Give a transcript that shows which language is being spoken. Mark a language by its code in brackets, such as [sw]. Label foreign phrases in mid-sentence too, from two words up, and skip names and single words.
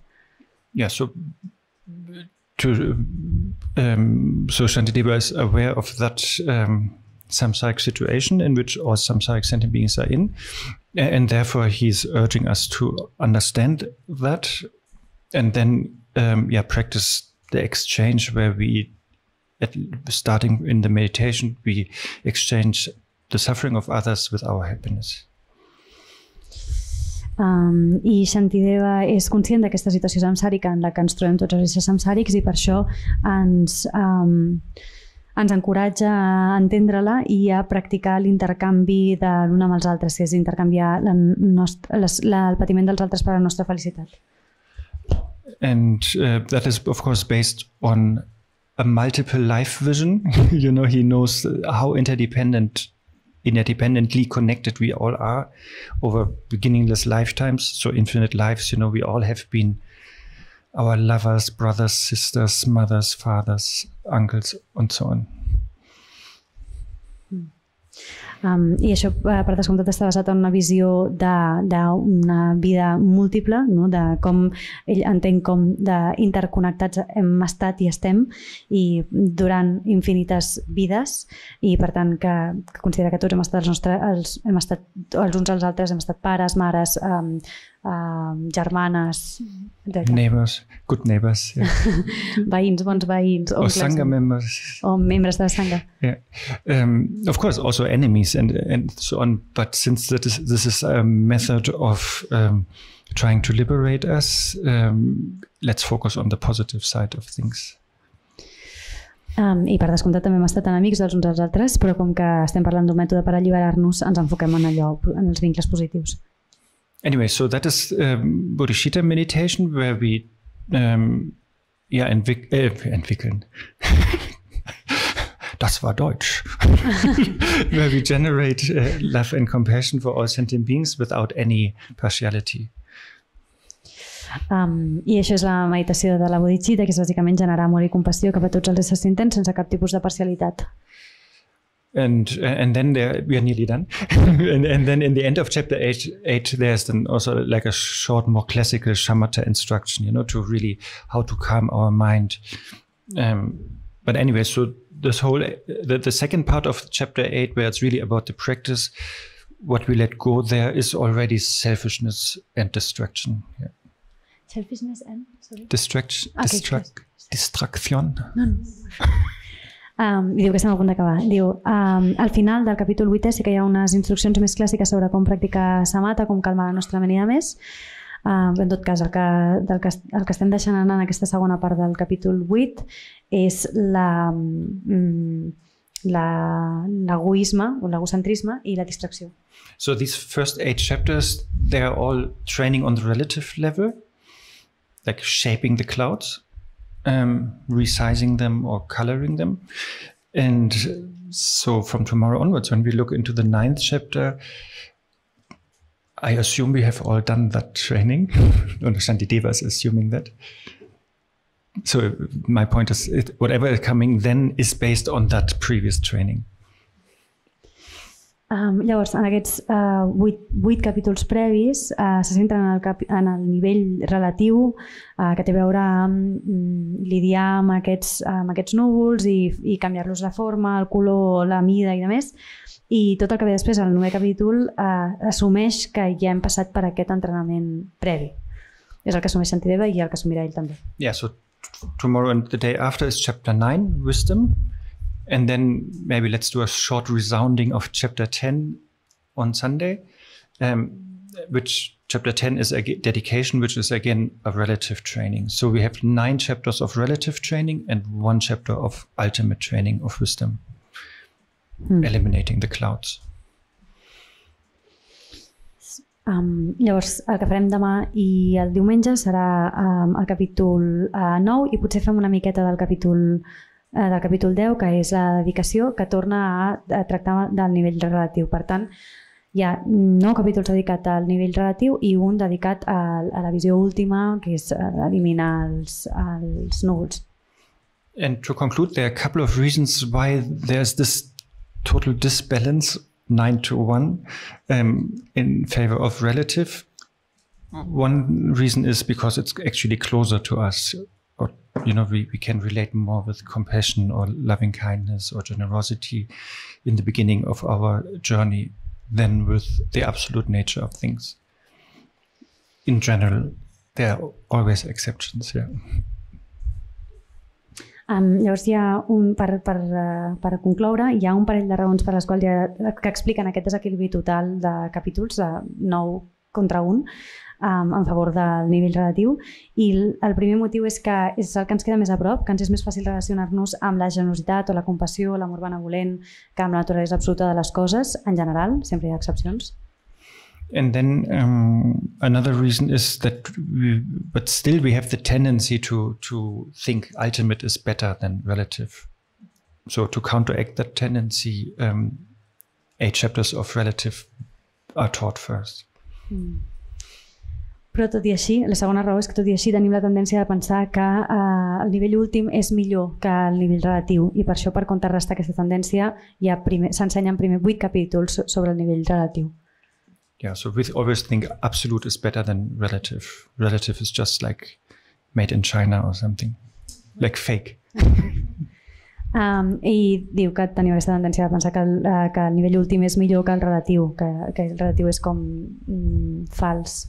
[en] Yeah, so Shantideva is aware of that samsaric situation in which all samsaric sentient beings are in, and therefore he's urging us to understand that and then practice the exchange where we, starting in the meditation, we exchange the suffering of others with our happiness. [ca] I Shantideva és conscient d'aquesta situació samsàrica en la que ens trobem tots els éssers samsàrics i per això ens encoratja a entendre-la i a practicar l'intercanvi de l'un amb els altres, que és intercanviar el patiment dels altres per a la nostra felicitat. [en] And that is, of course, based on a multiple life vision. He knows how interdependently connected we all are over beginningless lifetimes, so infinite lives. We all have been our lovers, brothers, sisters, mothers, fathers, uncles, and so on. [ca] I això, per descomptat, està basat en una visió d'una vida múltiple, no? De com ell entén com d'interconnectats hem estat i estem i durant infinites vides i per tant que considera que tots hem estat els uns als altres, hem estat pares, mares, germanes, [en] neighbors, good neighbors, yeah. [ca] Veïns, bons veïns, [en] or sangha members, [ca] o membres de la sangha. [en] Yeah. Of course, also enemies and so on. But since this is a method of trying to liberate us, let's focus on the positive side of things. I per descomptat també hem estat enemics dels uns als altres, però com que estem parlant d'un mètode per alliberar-nos, ens enfoquem en allò, en els vincles positius. Anyway, so that is Bodhisattva meditation, where we entwickeln. [de] Das war Deutsch. [en] Where we generate love and compassion for all sentient beings without any partiality. [ca] I això és la meditació de la bodhicitta, que és bàsicament generar amor i compassió cap a tots els éssers sentents sense cap tipus de parcialitat. [en] And then we are nearly done. and then in the end of chapter 8 there's then also like a short, more classical shamatha instruction, to really how to calm our mind. But anyway, so this whole the second part of chapter 8, where it's really about the practice, what we let go there is already selfishness and distraction. Yeah. Selfishness and distraction. No. [ca] I diu que estem a punt d'acabar. Diu, al final del capítol 8è sí que hi ha unes instruccions més clàssiques sobre com practicar samatha, com calmar la nostra ment i més. En tot cas, el que estem deixant anar en aquesta segona part del capítol 8 és l'egoisme o l'egocentrisme i la distracció. [en] So these first 8 chapters, they are all training on the relative level, like shaping the clouds. Resizing them or coloring them. And so from tomorrow onwards, when we look into the 9th chapter, I assume we have all done that training. Shantideva is assuming that. So my point is, whatever is coming then is based on that previous training. [ca] Llavors, en aquests 8 capítols previs se centren en el nivell relatiu que té a veure amb lidiar amb aquests núvols i canviar-los la forma, el color, la mida i demés. I tot el que ve després, el 9è capítol, assumeix que ja hem passat per aquest entrenament previ. És el que assumeix Shantideva i el que assumirà ell també. [en] Yeah, so tomorrow and the day after is chapter 9, wisdom. And then maybe let's do a short resounding of chapter 10 on Sunday, which chapter 10 is a dedication, which is again a relative training. So we have 9 chapters of relative training and 1 chapter of ultimate training of wisdom. eliminating the clouds. [ca] Llavors, el que farem demà i el diumenge serà el capítol 9 i potser fem una miqueta del capítol 10, que és la dedicació, que torna a tractar del nivell relatiu. Per tant, hi ha 9 capítols dedicats al nivell relatiu i un dedicat a la visió última, que és eliminar els núvols. [en] And to conclude, there are a couple of reasons why there's this total disbalance, 9-1, in favor of relative. One reason is because it's actually closer to us. Or, we can relate more with compassion or loving kindness or generosity in the beginning of our journey than with the absolute nature of things. In general, there are always exceptions, yeah. [ca] Llavors, per concloure, hi ha un parell de raons per les quals que expliquen aquest desequilibri total de capítols, de 9 contra 1, en favor del nivell relatiu. I el primer motiu és que és el que ens queda més a prop, que ens és més fàcil relacionar-nos amb la generositat o la compassió, l'amor benevolent, que amb la naturalesa absoluta de les coses, en general, sempre hi ha excepcions. [en] And then another reason is that but still we have the tendency to think ultimate is better than relative. So to counteract that tendency, 8 chapters of relative are taught first. [ca] Però tot i així, la segona raó és que tot i així tenim la tendència de pensar que el nivell últim és millor que el nivell relatiu i per això, per contrarrestar aquesta tendència, s'ensenyen primer 8 capítols sobre el nivell relatiu. [en] Yeah, so we always think absolute is better than relative. Relative is just like made in China or something, like fake. [ca] I diu que teniu aquesta tendència de pensar que el nivell últim és millor que el relatiu, que el relatiu és com fals.